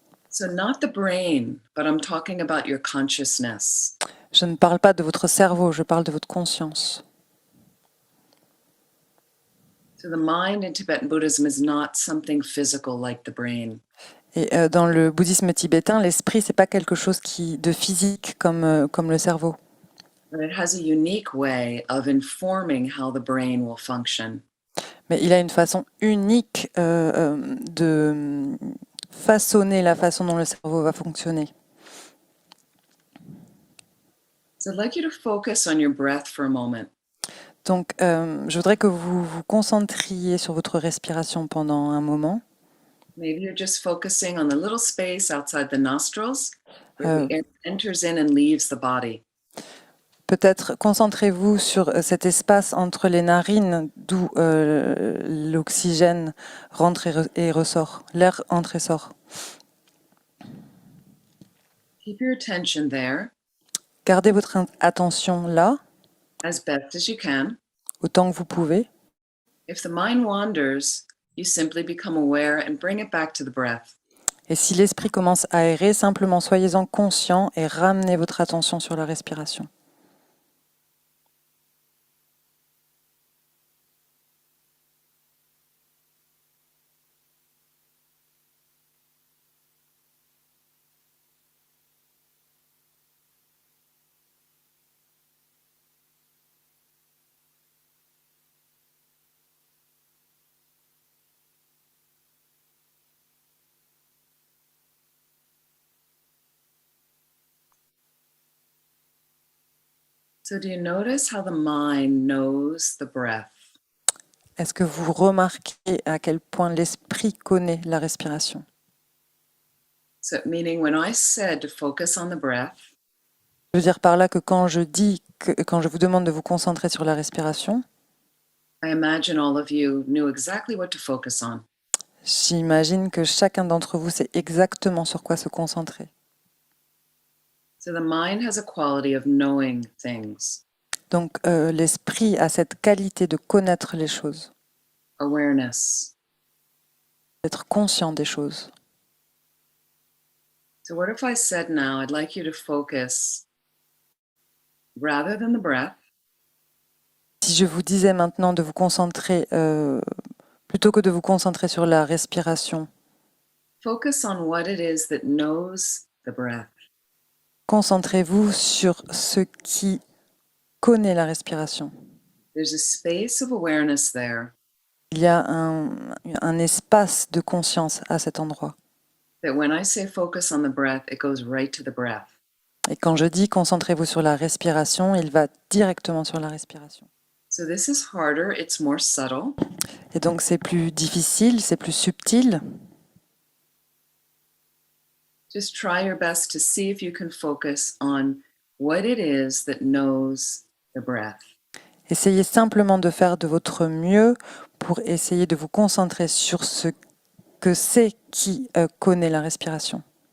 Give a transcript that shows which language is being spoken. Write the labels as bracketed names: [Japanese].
[English] So not the brain, but I'm talking about your consciousness. [French] Je ne parle pas de votre cerveau, je parle de votre conscience. [English] So the mind in Tibetan Buddhism is not something physical like the brain. [French] Et dans le bouddhisme tibétain, l'esprit, c'est pas quelque chose de physique comme le cerveau. [English] But it has a unique way of informing how the brain will function. [French] Mais il a une façon unique de façonner la façon dont le cerveau va fonctionner. [English] So I'd like you to focus on your breath for a moment. [French] Donc, je voudrais que vous vous concentriez sur votre respiration pendant un moment. [English] Maybe you're just focusing on the little space outside the nostrils where the air enters in and leaves the body. [French] Peut-être concentrez-vous sur cet espace entre les narines d'où l'oxygène rentre et ressort, l'air entre et sort. [English] Keep your attention there [French] Gardez votre attention là, [English] as best as you can. [French] autant que vous pouvez. [English] If the mind wanders, you simply become aware and bring it back to the breath. [French] Et si l'esprit commence à errer, simplement soyez-en conscient et ramenez votre attention sur la respiration. [English] So do you notice how the mind knows the breath? [French] Est-ce que vous remarquez à quel point l'esprit connaît la respiration? [English] So meaning when I said to focus on the breath, [French] Je veux dire par là que quand je vous demande de vous concentrer sur la respiration, [English] I imagine all of you knew exactly what to focus on. [French] J'imagine que chacun d'entre vous sait exactement sur quoi se concentrer. [English] So the mind has a quality of knowing things, [French] Donc l'esprit a cette qualité de connaître les choses, [English] awareness. [French] d'être conscient des choses. [English] So what if I said now, I'd like you to focus rather than the breath, [French] Si je vous disais maintenant de vous concentrer, plutôt que de vous concentrer sur la respiration, [English] focus on what it is that knows the breath. [French] concentrez-vous sur ce qui connaît la respiration. [English] There's a space of awareness there [French] Il y a un espace de conscience à cet endroit. [English] that when I say focus on the breath, it goes right to the breath. [French] Et quand je dis concentrez-vous sur la respiration, il va directement sur la respiration. [English] So this is harder, it's more subtle. [French] Et donc c'est plus difficile, c'est plus subtil. [English] Just try your best to see if you can focus on what it is that knows the breath. [French] Essayez simplement de faire de votre mieux pour essayer de vous concentrer sur ce que c'est qui connaît la respiration.